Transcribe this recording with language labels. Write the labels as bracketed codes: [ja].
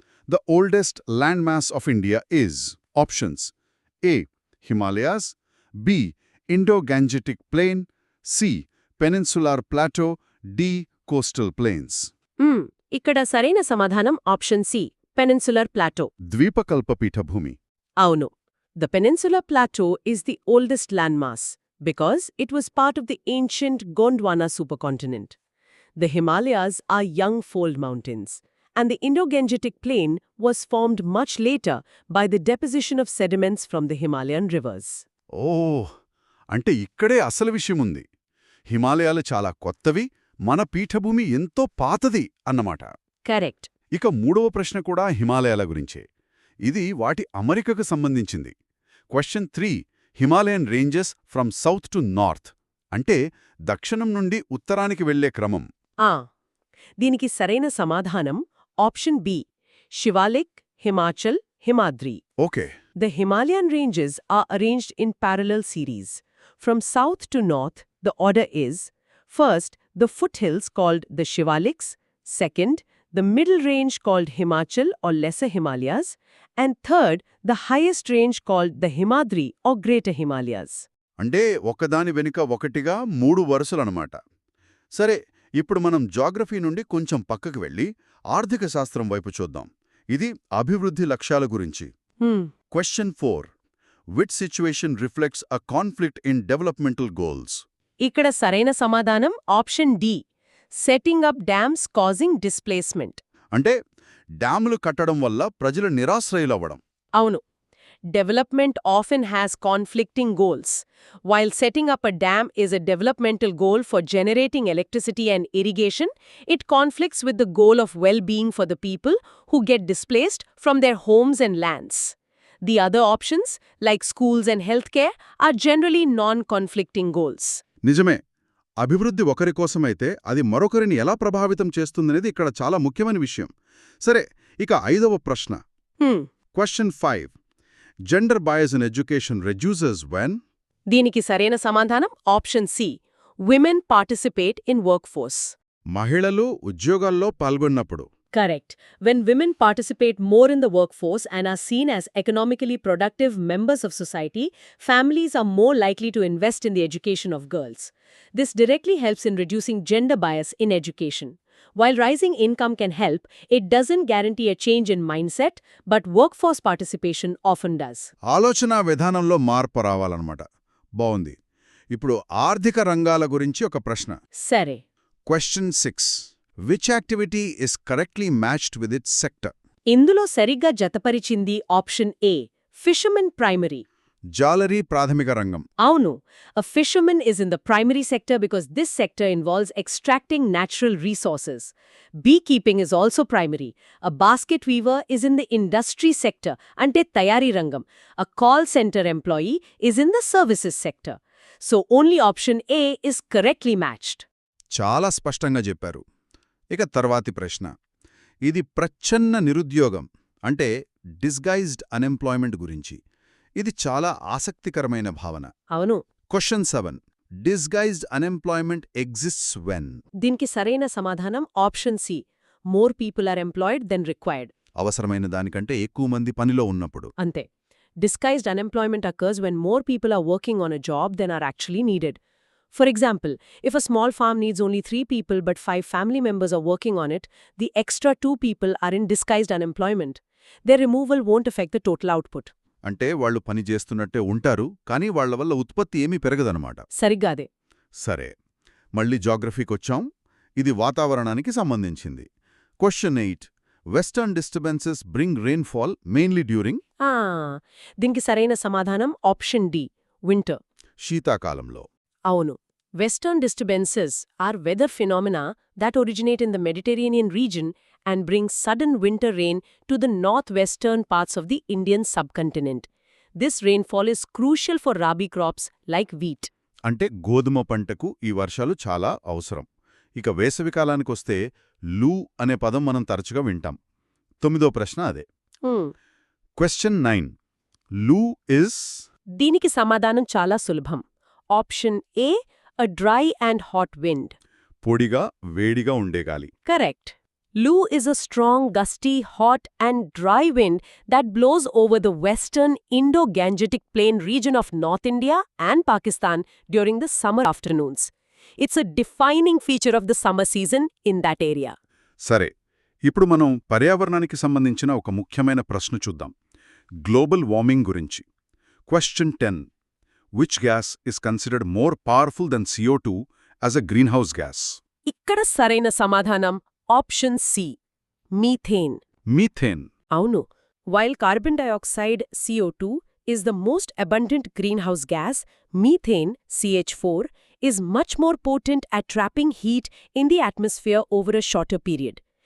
[en] The oldest land mass of India is options A. Himalayas, B. Indo-Gangetic plain, C. Peninsular plateau, D. Coastal plains. [te] ఇక్కడ సరైన సమాధానం option C, peninsular Plato. ద్వీపకల్ప పీఠభూమి. అవును. [en] The Peninsular Plateau is the oldest landmass because it was part of the ancient Gondwana supercontinent. The Himalayas are young fold mountains, and the Indo-Gangetic Plain was formed much later by the deposition of sediments from the Himalayan rivers. [te] అంటే ఇక్కడే అసలు విషయముంది. హిమాలయాలు చాలా కొత్తవి, మన పీఠభూమి ఎంతో పాతది అన్నమాట. కరెక్ట్. ఇక మూడవ ప్రశ్న కూడా హిమాలయాల గురించే. ఇది వాటి అమరికకు సంబంధించింది. Question 3. [en] Himalayan ranges from south to north, [te] అంటే దక్షిణం నుండి ఉత్తరానికి వెళ్లే క్రమం. దీనికి సరైన సమాధానం option B, Shivalik, Himachal, Himadri. Okay. [en] The Himalayan ranges are arranged in parallel series. From south to north, the order is: first, the foothills called the Shivaliks; second, the middle range called Himachal or Lesser Himalayas; and third, the highest range called the Himadri or Greater Himalayas. [te] అంటే ఒకదాని వెనుక ఒకటిగా 3 వరుసలన్నమాట. సరే, ఇప్పుడు మనం geography నుండి కొంచెం పక్కకు వెళ్ళి ఆర్థిక శాస్త్రం వైపు చూద్దాం. ఇది అభివృద్ధి లక్ష్యాల గురించి. Question 4. [en] Which situation reflects a conflict in developmental goals? [te] ఇక్కడ సరైన సమాధానం option D, [en] Setting up dams causing displacement. [te] అంటే డ్యాములు కట్టడం వల్ల ప్రజలు నిరాశ్రయులవ్వడం. అవును. [en] Development often has conflicting goals. While setting up a dam is a developmental goal for generating electricity and irrigation, it conflicts with the goal of well-being for the people who get displaced from their homes and lands. The other options, like schools and healthcare, are generally non-conflicting goals. [te] నిజమే. అభివృద్ధి ఒకరి కోసమైతే అది మరొకరిని ఎలా ప్రభావితం చేస్తుందనేది ఇక్కడ చాలా ముఖ్యమైన విషయం. సరే, ఇక 5వ ప్రశ్న. Question 5. [en] Gender bias in education reduces when? [te] దీనికి సరైన సమాధానం option C, [en] Women participate in work force. [te] మహిళలు ఉద్యోగాల్లో పాల్గొన్నప్పుడు. [en] Correct. When women participate more in the workforce and are seen as economically productive members of society, families are more likely to invest in the education of girls. This directly helps in reducing gender bias in education. While rising income can help, it doesn't guarantee a change in mindset, but workforce participation often does. [te] ఆలోచన విధానంలో మార్పు రావాలన్నమాట. బావుంది. ఇప్పుడు ఆర్థిక రంగాల గురించి ఒక ప్రశ్న. సరే. Question 6. [en] Which activity is correctly matched with its sector? [te] ఇందులో సరిగ్గా జతపరిచింది ఆప్షన్ ఏ, [en] Fishermen primary. [te] జాలరీ ప్రాథమిక రంగం. అవును. [en] A fisherman is in the primary sector because this sector involves extracting natural resources. Beekeeping is also primary. A basket weaver is in the industry sector, [te] ante tayari rangam. [en] A call center employee is in the services sector. So only option A is correctly matched. [te] చాలా స్పష్టంగా చెప్పారు. ఇక తర్వాతి ప్రశ్న. ఇది ప్రచ్ఛన్న నిరుద్యోగం అంటే disguised unemployment గురించి. ఇది చాలా ఆసక్తికరమైన భావన. అవును. Question 7. [en] Disguised unemployment exists when? [te] దీనికి సరైన సమాధానం option C. [en] More people are employed than required. [te] అవసరమైన దానికంటే ఎక్కువ మంది పనిలో ఉన్నప్పుడు. అంతే. [en] Disguised unemployment occurs when more people are working on a job than are actually needed. For example, if a small farm needs only 3 people but 5 family members are working on it, the extra 2 people are in disguised unemployment. Their removal won't affect the total output. [te] అంటే వాళ్ళు పని చేస్తున్నట్టే ఉంటారు, కానీ వాళ్ల వల్ల ఉత్పత్తి ఏమీ పెరగదనమాట. సరిగ్గాదే. సరే, మళ్ళీ జాగ్రఫీకొచ్చాం. ఇది వాతావరణానికి సంబంధించింది. Question 8. [en] Western disturbances bring rainfall mainly during? [te] దీనికి సరైన సమాధానం ఆప్షన్ డి. వింటర్. శీతాకాలంలో. అవును. [en] Western disturbances are weather phenomena that originate in the Mediterranean region and bring sudden winter rain to the northwestern parts of the Indian subcontinent. This rainfall is crucial for rabi crops like wheat. [te] అంటే గోధుమ పంటకు ఈ వర్షాలు చాలా అవసరం. ఇక వేసవికాలానికొస్తే లూ అనే పదం మనం తరచుగా వింటాం. 9వ ప్రశ్న అదే. క్వశ్చన్ 9. [en] Loo is? [te] దీనికి సమాధానం చాలా సులభం. Option ఏ. [en] A dry and hot wind. [te] పొడిగా వేడిగా ఉండే గాలి. [en] Correct. Loo is a strong, gusty, hot and dry wind that blows over the western Indo-Gangetic Plain region of North India and Pakistan during the summer afternoons. It's a defining feature of the summer season in that area. [te] సరే, ఇప్పుడు మనం పర్యావరణానికి సంబంధించిన ఒక ముఖ్యమైన ప్రశ్న చూద్దాం. Global warming గురించి. Question 10. [en] Which gas is considered more powerful than CO2 as a greenhouse gas? [te] ఇక్కడ సరైన సమాధానం ఆప్షన్ సి. మీథేన్. మీథేన్. అవును. [en] While carbon dioxide CO2 is the most abundant greenhouse gas, methane CH4 is much more potent at trapping heat in the atmosphere over a shorter period.